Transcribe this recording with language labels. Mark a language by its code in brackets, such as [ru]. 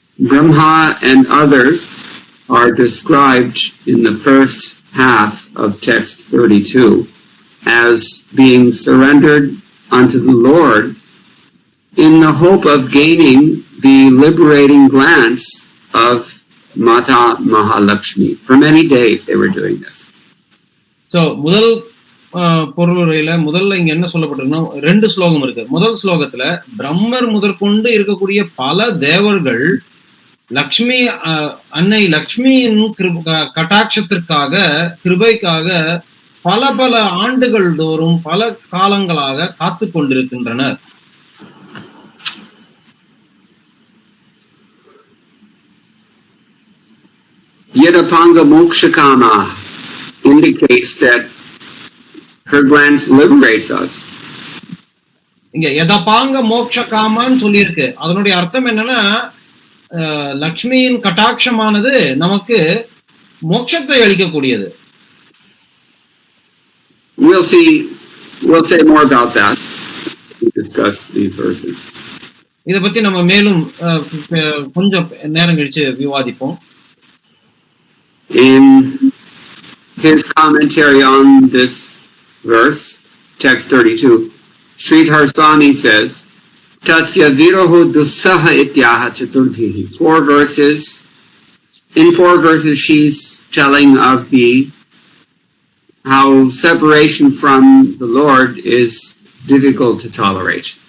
[en] Brahma and others are described in the first half of text 32 as being surrendered unto the Lord in the hope of gaining the liberating glance of Mata Mahalakshmi. For many days they were doing this. [ta] So, முதல் பொருளுரையில முதல்ல இங்க என்ன சொல்லப்பட்டிருக்குன்னா 2 ஸ்லோகம் இருக்கு. முதல் ஸ்லோகத்துல பிரம்மர் முதற்கொண்டு இருக்கக்கூடிய பல தேவர்கள் லக்ஷ்மி அன்னை லக்ஷ்மியின் கட்டாட்சத்திற்காக கிருபைக்காக பல பல ஆண்டுகள் தோறும் பல காலங்களாக காத்து கொண்டிருக்கின்றனர். [en] Yadapanga Mokshakama indicates that her glance liberates us. [ta] இங்க யதபாங்க மோக்ஷகாமான்னு சொல்லியிருக்கு. அதனுடைய அர்த்தம் என்னன்னா லக்ஷ்மியின் கட்டாட்சமானது நமக்கு மோட்சத்தை அளிக்கக்கூடியது. [en] We'll say more about that when we discuss these verses. [ta] இத பத்தி நம்ம மேலும் கொஞ்சம் நேரம் கழிச்சு விவாதிப்போம். [en] In his commentary on this verse, text 32, Sridhar Swami says, [sa] Tasya viroho dussaha ityaha chaturdhihi. [en] 4 verses. In 4 verses, she's telling of how separation from the Lord is difficult to tolerate.